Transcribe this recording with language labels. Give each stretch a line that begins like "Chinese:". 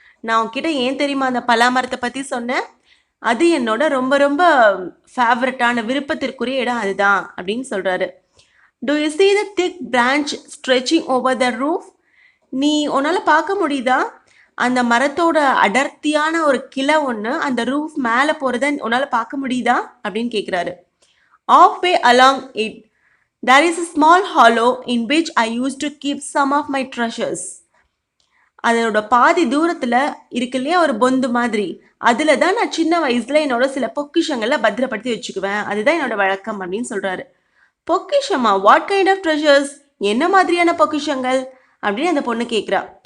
Tamil: நான் உங்ககிட்ட ஏன் தெரியுமா அந்த பலா மரத்தை பற்றி சொன்னேன்? அது என்னோட ரொம்ப ரொம்ப ஃபேவரட்டான விருப்பத்திற்குரிய இடம் அதுதான் அப்படின்னு சொல்கிறாரு.
English: Do you see the thick branch stretching over the roof?
Tamil: நீ உன்னால் பார்க்க முடியுதா அந்த மரத்தோட அடர்த்தியான ஒரு கிளை ஒன்று அந்த ரூஃப் மேலே போகிறத உன்னால் பார்க்க முடியுதா அப்படின்னு கேட்குறாரு.
English: Half way along it there is a small hollow in which I used to keep some of my treasures.
Tamil: அதோட பாதி தூரத்தில் இருக்கு இல்லையா ஒரு பொந்து மாதிரி, அதில் தான் நான் சின்ன வயசில் என்னோட சில பொக்கிஷங்களை பத்திரப்படுத்தி வச்சுக்குவேன், அதுதான் என்னோட வழக்கம் அப்படின்னு சொல்கிறாரு. பொக்கிஷமா?
English: What kind of treasures?
Tamil: என்ன மாதிரியான பொக்கிஷங்கள் அப்படின்னு அந்த பொண்ணு கேட்குறா.